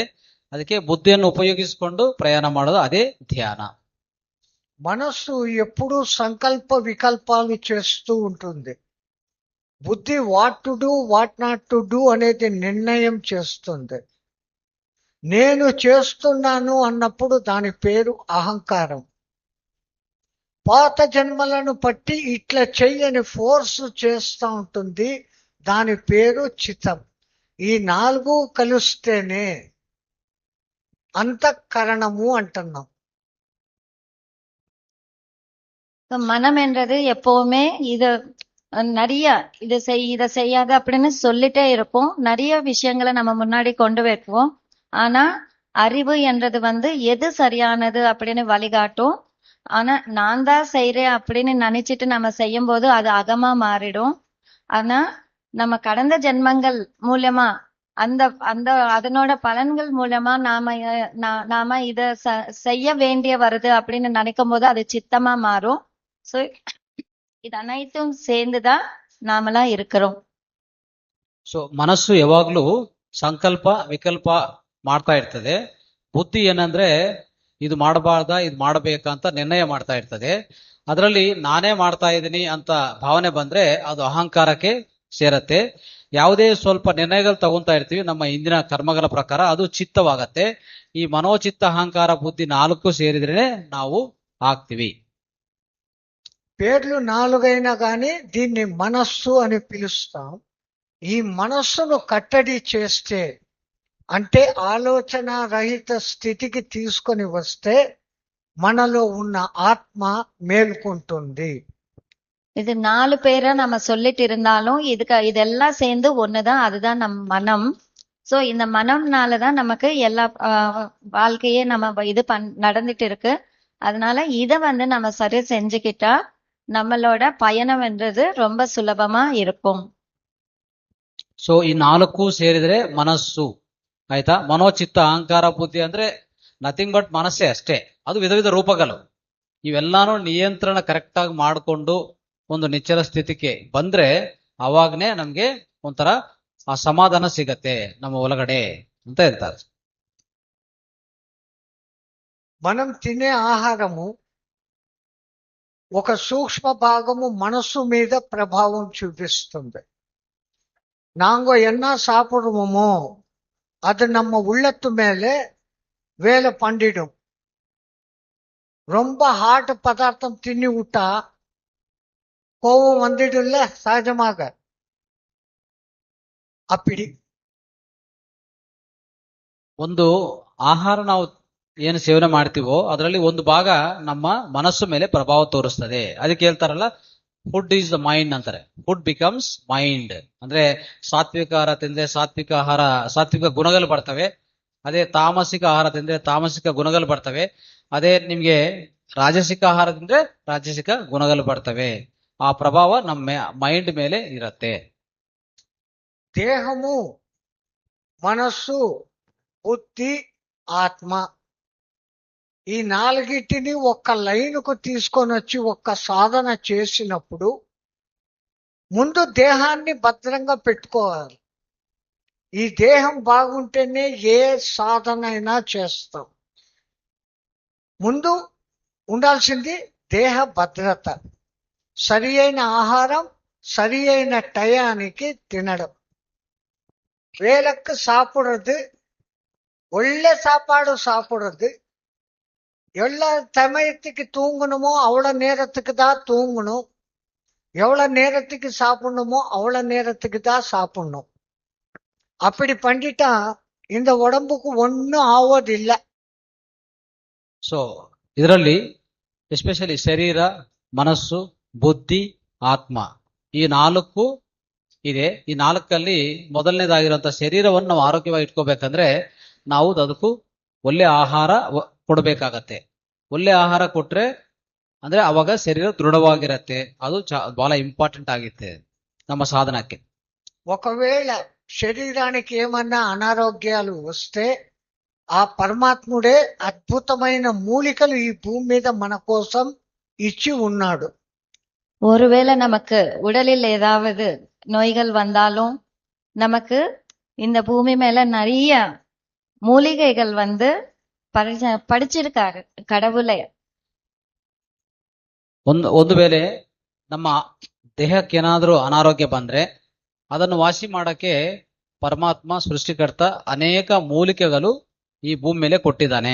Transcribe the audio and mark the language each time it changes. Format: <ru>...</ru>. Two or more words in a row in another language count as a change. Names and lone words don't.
<kn>ಅದಕ್ಕೆ ಬುದ್ಧಿಯನ್ನು ಉಪಯೋಗಿಸಿಕೊಂಡು ಪ್ರಯಾಣ ಮಾಡೋದು ಅದೇ ಧ್ಯಾನ.</kn> <te>మనస్సు ఎప్పుడూ సంకల్ప వికల్పాలు చేస్తూ ఉంటుంది. బుద్ధి</te> <en>what to do what not to do</en> <te>అనేది నిర్ణయం చేస్తుంది. నేను చేస్తున్నాను అన్నప్పుడు దాని పేరు అహంకారం. పాత జన్మలను బట్టి ఇట్లా చెయ్యని ఫోర్స్ చేస్తూ ఉంటుంది, దాని పేరు చిత్తం. ఈ 4 కలిస్తేనే అంతఃకరణము అంటున్నాం.</te> <ta>மனம் என்றது எப்பவுமே நிறைய இதை செய்யாத அப்படின்னு சொல்லிட்டே இருக்கும். நிறைய விஷயங்களை நம்ம முன்னாடி கொண்டு வைப்போம். ஆனா அறிவு என்றது எது சரியானது அப்படின்னு வழிகாட்டும். ஆனா நான் தான் செய்யறேன் அப்படின்னு நினைச்சிட்டு நம்ம செய்யும் போது அது அகமா மாறிடும். ஆனா நம்ம கடந்த ஜென்மங்கள் மூலமா அதனோட பலன்கள் மூலமா நாம இத செய்ய வேண்டிய வருது அப்படின்னு நினைக்கும் போது அது சித்தமா மாறும். சோ இது அனைத்தும் சேர்ந்துதான் நாமளா இருக்கிறோம்.</ta> <kn>ಸೊ ಮನಸ್ಸು ಯಾವಾಗ್ಲೂ ಸಂಕಲ್ಪ ವಿಕಲ್ಪ ಮಾಡ್ತಾ ಇರ್ತದೆ. ಬುದ್ಧಿ ಏನಂದ್ರೆ ಇದು ಮಾಡಬಾರ್ದ ಇದು ಮಾಡಬೇಕಂತ ನಿರ್ಣಯ ಮಾಡ್ತಾ ಇರ್ತದೆ. ಅದರಲ್ಲಿ ನಾನೇ ಮಾಡ್ತಾ ಇದ್ದೀನಿ ಅಂತ ಭಾವನೆ ಬಂದ್ರೆ ಅದು ಅಹಂಕಾರಕ್ಕೆ ಸೇರತ್ತೆ. ಯಾವುದೇ ಸ್ವಲ್ಪ ನಿರ್ಣಯಗಳು ತಗೊಂತಾ ಇರ್ತೀವಿ ನಮ್ಮ ಇಂದಿನ ಕರ್ಮಗಳ ಪ್ರಕಾರ, ಅದು ಚಿತ್ತವಾಗತ್ತೆ. ಈ ಮನೋಚಿತ್ತ ಅಹಂಕಾರ ಬುದ್ಧಿ 4 ಸೇರಿದ್ರೆ ನಾವು ಆಗ್ತೀವಿ.</kn> <te>పేర్లు 4 అయినా కానీ దీన్ని మనస్సు అని పిలుస్తాం. ఈ మనస్సును కట్టడి చేస్తే, అంటే ఆలోచన రహిత స్థితికి తీసుకొని వస్తే మనలో ఉన్న ఆత్మ మేల్కొంటుంది.</te> <ta>இது 4 பேரை நம்ம சொல்லிட்டு இருந்தாலும் இதெல்லாம் சேர்ந்து ஒண்ணுதான், அதுதான் நம் மனம். சோ இந்த மனம்னாலதான் நமக்கு எல்லா வாழ்க்கையே நம்ம இது நடந்துட்டு இருக்கு. அதனால இத நம்ம சரி செஞ்சுக்கிட்டா நம்மளோட பயணம்ன்றது ரொம்ப சுலபமா இருக்கும்.</ta> <kn>ಸೊ ಈ 4 ಸೇರಿದ್ರೆ ಮನಸ್ಸು ಆಯ್ತಾ. ಮನೋಚಿತ್ತ ಅಹಂಕಾರ ಬುದ್ಧಿ ಅಂದ್ರೆ</kn> <en>nothing but</en> <kn>ಮನಸ್ಸೇ ಅಷ್ಟೇ. ಅದು ವಿಧ ವಿಧ ರೂಪಗಳು. ಇವೆಲ್ಲಾನು ನಿಯಂತ್ರಣ ಕರೆಕ್ಟ್ ಆಗಿ ಮಾಡಿಕೊಂಡು ಒಂದು ನಿಚ್ಚಲ ಸ್ಥಿತಿಗೆ ಬಂದ್ರೆ ಅವಾಗನೇ ನಮ್ಗೆ ಒಂಥರ ಆ ಸಮಾಧಾನ ಸಿಗತ್ತೆ ನಮ್ಮ ಒಳಗಡೆ ಅಂತ ಹೇಳ್ತಾರೆ.</kn> <te>మనం తినే ఆహారము ఒక సూక్ష్మ భాగము మనస్సు మీద ప్రభావం చూపిస్తుంది.</te> <ta>நாங்க என்ன சாப்பிடுவோமோ அது நம்ம உள்ளத்து மேலே வேலை பண்ணிடும். ரொம்ப ஹார்ட் பதார்த்தம் தின்னி விட்டா கோபம் வந்துடும்ல சகஜமாக. அப்படி</ta> <kn>ಒಂದು ಆಹಾರ ನಾವು ಏನು ಸೇವನೆ ಮಾಡ್ತೀವೋ ಅದರಲ್ಲಿ ಒಂದು ಭಾಗ ನಮ್ಮ ಮನಸ್ಸು ಮೇಲೆ ಪ್ರಭಾವ ತೋರಿಸ್ತದೆ. ಅದಕ್ಕೆ ಹೇಳ್ತಾರಲ್ಲ</kn> <en>food is the mind</en> <kn>ಅಂತಾರೆ.</kn> <en>food becomes mind</en> <kn>ಅಂದ್ರೆ ಸಾತ್ವಿಕ ಆಹಾರ ತಿಂದ್ರೆ ಸಾತ್ವಿಕ ಗುಣಗಳು ಬರ್ತವೆ. ಅದೇ ತಾಮಸಿಕ ಆಹಾರ ತಿಂದ್ರೆ ತಾಮಸಿಕ ಗುಣಗಳು ಬರ್ತವೆ. ಅದೇ ನಿಮ್ಗೆ ರಾಜಸಿಕ ಆಹಾರ ತಿಂದ್ರೆ ರಾಜಸಿಕ ಗುಣಗಳು ಬರ್ತವೆ. ಆ ಪ್ರಭಾವ ನಮ್ಮ ಮೈಂಡ್ ಮೇಲೆ ಇರತ್ತೆ.</kn> <te>దేహము మనస్సు బుద్ధి ఆత్మ ఈ నాలుగిటిని ఒక్క లైన్కు తీసుకొని వచ్చి ఒక్క సాధన చేసినప్పుడు ముందు దేహాన్ని భద్రంగా పెట్టుకోవాలి. ఈ దేహం బాగుంటేనే ఏ సాధన అయినా చేస్తాం. ముందు ఉండాల్సింది దేహ భద్రత. సరి అయిన ఆహారం సరి అయిన టయానికి తినడం.</te> <ta>வேலைக்கு சாப்பிடுறது, ஒಳ್ಳೆ சாப்பாடு சாப்பிடுறது, எவ்வளோ சமயத்துக்கு தூங்கணுமோ அவ்வளோ நேரத்துக்கு தான் தூங்கணும், எவ்வளோ நேரத்துக்கு சாப்பிடணுமோ அவ்வளோ நேரத்துக்கு தான் சாப்பிடணும். அப்படி பண்ணிட்டா இந்த உடம்புக்கு ஒன்றும் ஆவதில்லை.</ta> <kn>ಸೊ ಇದರಲ್ಲಿ ಎಸ್ಪೆಷಲಿ ಶರೀರ, ಮನಸ್ಸು, ಬುದ್ಧಿ, ಆತ್ಮ ಈ 4 ಇದೆ. ಈ 4ಅಲ್ಲಿ ಮೊದಲನೇದಾಗಿರುವಂತ ಶರೀರವನ್ನು ನಾವು ಆರೋಗ್ಯವಾಗಿ ಇಟ್ಕೋಬೇಕಂದ್ರೆ ನಾವು ಅದಕ್ಕೂ ಒಳ್ಳೆ ಆಹಾರ ಕೊಡಬೇಕಾಗತ್ತೆ. ಒಳ್ಳೆ ಆಹಾರ ಕೊಟ್ರೆ ಅಂದ್ರೆ ಅವಾಗ ಶರೀರ ದೃಢವಾಗಿರತ್ತೆ. ಅದು ಬಹಳ ಇಂಪಾರ್ಟೆಂಟ್ ಆಗಿತ್ತೆ ನಮ್ಮ సాధనಕ್ಕೆ.</kn> <te>ఒకవేళ శరీరానికి ఏమన్నా అనారోగ్యాలు వస్తే ఆ పరమాత్ముడే అద్భుతమైన మూలికలు ఈ భూమి మీద మన కోసం ఇచ్చి ఉన్నాడు.</te> <ta>ஒருவேளை நமக்கு உடலில் ஏதாவது நோய்கள் வந்தாலும் நமக்கு இந்த பூமி மேல நிறைய மூலிகைகள் படிச்சிருக்காரு கடவுளே.</ta> <kn>ಒಂದು ವೇಳೆ ನಮ್ಮ ದೇಹಕ್ಕೆ ಏನಾದ್ರೂ ಅನಾರೋಗ್ಯ ಬಂದ್ರೆ ಅದನ್ನು ವಾಸಿ ಮಾಡಕ್ಕೆ ಪರಮಾತ್ಮ ಸೃಷ್ಟಿಕರ್ತ ಅನೇಕ ಮೂಲಿಕೆಗಳು ಈ ಭೂಮಿ ಮೇಲೆ ಕೊಟ್ಟಿದ್ದಾನೆ.</kn>